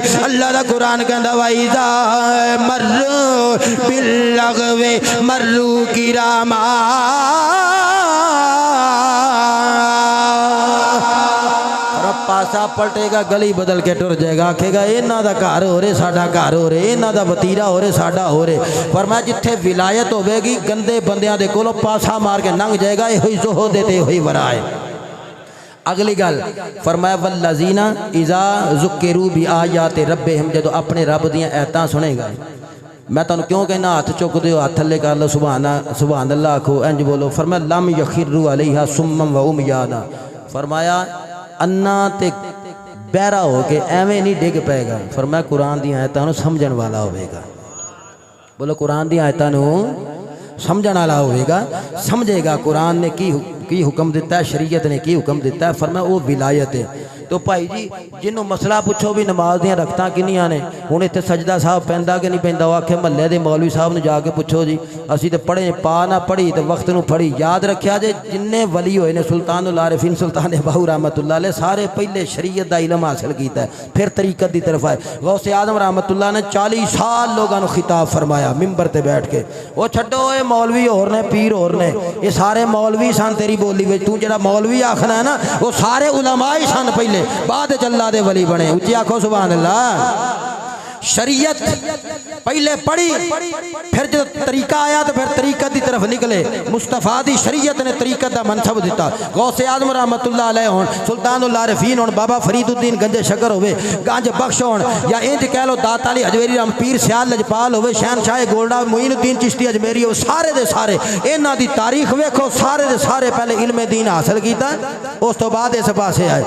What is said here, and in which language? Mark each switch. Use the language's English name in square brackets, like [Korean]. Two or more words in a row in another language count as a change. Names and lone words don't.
[Punjabi] اللہ دا قرآن کہندا [Arabic] وإذا مروا باللغو مروا كراما, [Punjabi] پاسا پلٹے گا گلی بدل کے ٹر جائے گا، آکھے گا اینہاں دا گھر ہو رہے ساڈا گھر ہو رہے، اینہاں دا وتیرہ ہو رہے ساڈا ہو رہے. پر میں جتھے ولایت ہوگی گندے بندیاں دے کولوں پاسا مار کے لنگھ جائے گا، یہی زہد تے یہی ورع ہے. اگلی گل فرمایا [Arabic] والذين إذا ذكروا ب آيات ربهم, [Punjabi] جدوں اپنے رب دیاں آیتاں سنے گا. میں تہانوں کیوں کہنا ہاتھ چک دو، ہاتھ تھلے کر لو, [Arabic] سبحان الله [Punjabi] آکھو، اینج بولو. فرمایا [Arabic] لم يخروا عليها صما و عميانا, [Punjabi] فرمایا انا تے بہرا ہو کے ایویں نہیں ڈگ پے گا. فرمایا قرآن دی آیتاں نوں سمجھن والا ہووے گا۔ بولو قرآن دی آیتاں نوں سمجھن والا ہووے گا، سمجھے گا قرآن نے کی حکم دتا ہے، شریعت نے کی حکم دتا ہے. فرمایا وہ ولایت ہے. تو بھائی جی جنہوں مسئلہ پچھو بھی نماز دیاں رکعتاں کنیاں نے، ہن اتھے سجدہ صاحب پیندا کہ نہیں پیندا، آکھے محلے دے مولوی صاحب نوں جاکے پچھو جی، اسیں تے پڑھے پا نہ پڑھی تو وقت نوں پھڑی. یاد رکھیا جے جنے ولی ہوئے نے سلطان العارفین سلطان باہو رحمۃ اللہ علیہ سارے پہلے شریعت دا علم حاصل کیتا ہے، پھر طریقت دی طرف آئے. غوثِ اعظم رحمۃ اللہ نے 40 سال لوگوں نوں خطاب فرمایا منبر تے بیٹھ کے. وہ چھڈو یہ مولوی ہور نے پیر ہور نے، یہ سارے مولوی سن تیری بولی میں، تو جیہڑا مولوی آکھنا ہے نا وہ سارے علماء ہی سن پہلے، بعد اللہ دے ولی بنے. اچی آکھو [Arabic] سبحان الله. [Punjabi] شریعت پہلے پڑھی، پھر جو طریقہ آیا تو پھر طریقت کی طرف نکلے. مصطفیٰ دی شریعت نے طریقت کا منصب دتا. غوثِ اعظم رحمۃ اللہ علیہ ہون، سلطان العارفین ہون، بابا فریدالدین گنج شکر ہووے، گنج بخش ہون، یا اینج کہہ لو داتا علی ہجویری رام پیر سیال لجپال ہووے، شہنشاہ گولڈا معین الدین چشتی اجمیری ہو، سارے دے سارے اینہاں دی تاریخ ویکھو، سارے دے سارے پہلے علمِ دین حاصل کیتا، اس تو بعد اس پاسے آئے.